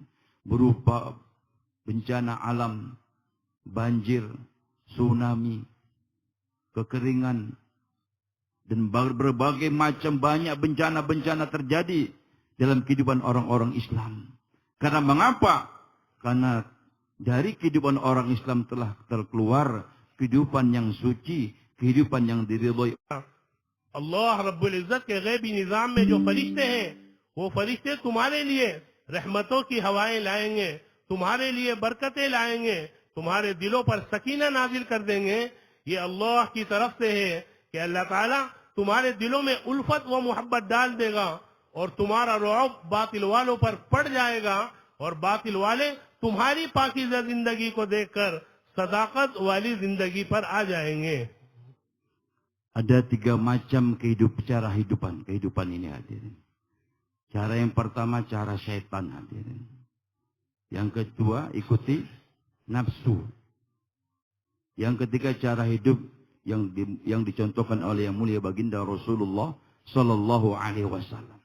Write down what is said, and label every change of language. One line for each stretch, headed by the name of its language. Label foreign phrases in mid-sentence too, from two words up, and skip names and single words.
Indonesian: Berupa bencana alam, banjir, tsunami, kekeringan, dan berbagai macam banyak bencana-bencana terjadi dalam kehidupan orang-orang Islam. Karena mengapa? Karena dari kehidupan orang Islam telah terkeluar kehidupan yang suci, kehidupan yang diridhoi.
Hindi: Allah
Arabic: رب العزة
Hindi: के गैबी निजाम में जो फरिश्ते हैं, वो फरिश्ते तुम्हारे लिए रहमतों की हवाएं लाएंगे, तुम्हारे लिए बरकतें लाएंगे, तुम्हारे दिलों पर सकीना नाजिल कर देंगे। ये अल्लाह की तरफ से है कि अल्लाह ताला तुम्हारे दिलों में उल्फत व मोहब्बत डाल देगा और तुम्हारा रौब बातिल वालों पर पड़ जाएगा और बातिल वाले तुम्हारी पाकीज़ा जिंदगी को देखकर सदाकत वाली जिंदगी पर आ जाएंगे।
Indonesian: Ada 3 macam cara kehidupan ini, hadirin. Cara yang pertama cara syaitan, hadirin. Yang kedua ikuti nafsu. Yang ketiga cara hidup yang dicontohkan oleh yang mulia baginda Rasulullah
Arabic: صلى الله عليه وسلم.